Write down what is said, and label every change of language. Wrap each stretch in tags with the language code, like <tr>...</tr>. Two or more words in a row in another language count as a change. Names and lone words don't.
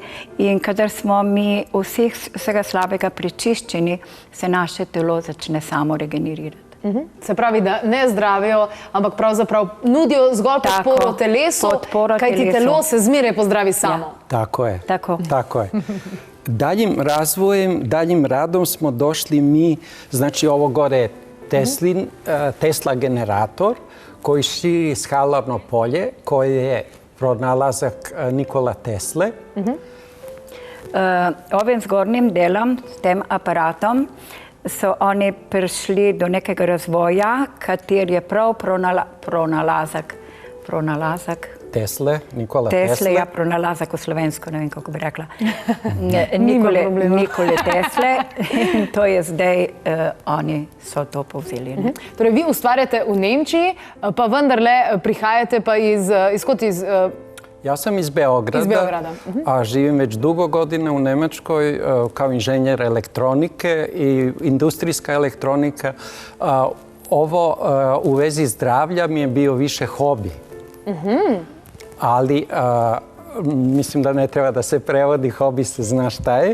<sl>In kadar smo mi vsega slabega prečiščeni, se naše telo začne samo regenerirati. Se pravi, da ne zdravijo, ampak pravzaprav nudijo zgolj podporo telesu, kajti telo se zmeraj pozdravi samo. Tako je. Tako je.</sl> <sr>Daljim razvojem, daljim radom smo došli mi, znači ovo gore je Tesla generator, koji širi skalarno polje, koji je pronalazak Nikola Tesle.</sr> <sl>Ovim zgornjim delom, s tem aparatom, so oni prišli do nekega razvoja, kater je prav pronalazak Nikola Tesle. Ja, pronalazak v slovensko, ne vem, kako bi rekla. Nikole Tesle. In to je zdaj, oni so to povzeli. Torej, vi ustvarjate v Nemčiji, pa vendarle prihajate pa iz</sl> <sr>Ja sam iz Beograda, a živim već dugo godina u Nemačkoj kao inženjer elektronike i industrijska elektronika. Ovo u vezi zdravlja mi je bio više hobi. Ali mislim da ne treba da se prevodi, hobi se zna šta je.</sr>